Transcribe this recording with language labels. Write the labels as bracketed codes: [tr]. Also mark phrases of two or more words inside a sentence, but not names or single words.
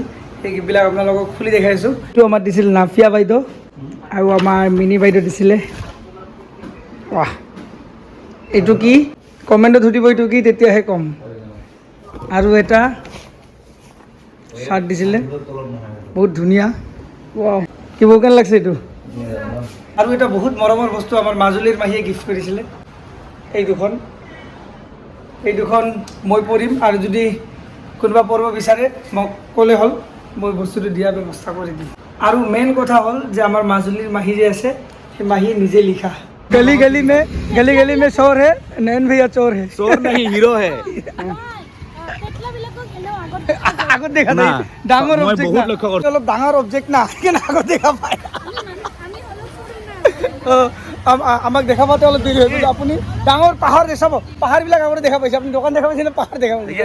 [as] সেই গিফ্টবিলাক আপোনালোকক খুলি দেখাইছোঁ এইটো আমাৰ দিছিল নাফিয়া বাইদেউ আৰু আমাৰ মিনি বাইদেউ দিছিলে ৱাহ এইটো কি কমেণ্টত সুধিব এইটো কি তেতিয়াহে ক'ম আৰু এটা চাৰ্ট দিছিলে বহুত ধুনীয়া ৱাও কি কেনে লাগছে এইটো আৰু এটা বহুত মৰমৰ বস্তু আমাৰ মাজুলীৰ মাহীয়ে গিফ্ট কৰিছিলে এই দুখন মই পঢ়িম আৰু যদি কোনোবা পঢ়িব বিচাৰে মোক ক'লে হ'ল মই বস্তুটো দিয়াৰ ব্যৱস্থা কৰি দিম আৰু মেইন কথা হ'ল যে আমাৰ মাজুলীৰ মাহী যে আছে সেই মাহীয়ে নিজে লিখা [hi] गली गली में चोर है नैन भैया चोर है चोर नहीं हीरो है [as] আগত দেখা নাই ডাঙৰ মই অবজেক্ট বহুত লক্ষ্য কৰিছোঁ। অলপ ডাঙৰ অবজেক্ট না কেনে আগত দেখা পায় আমাক দেখা পাওঁতে অলপ দেৰি হৈ গ'ল আপুনি ডাঙৰ পাহাৰ চাব পাহাৰবিলাক আগতে দেখা পাইছে আপুনি দোকান দেখা পাইছে না পাহাৰ দেখা পাইছে